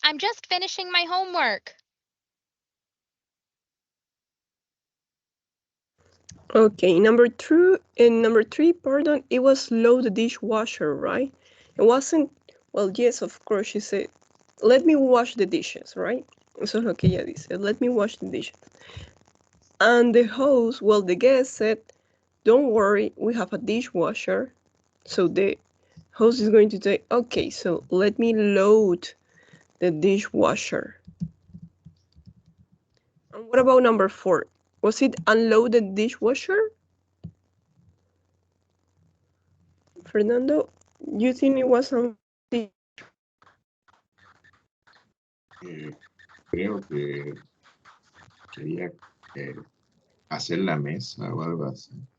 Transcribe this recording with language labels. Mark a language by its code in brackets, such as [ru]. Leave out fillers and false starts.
[en] I'm just finishing my homework. Okay, number three, pardon, it was load the dishwasher, right? It wasn't, well, yes, of course, she said, let me wash the dishes, right? [es] Eso es lo que ella dice, [en] let me wash the dishes. And the host, well, the guest said, don't worry, we have a dishwasher. So the host is going to say, okay, so let me load the dishwasher. And what about number 4? Was it unload the dishwasher? Fernando, you think it was on the... [es] Creo que sería hacer la mesa o algo así.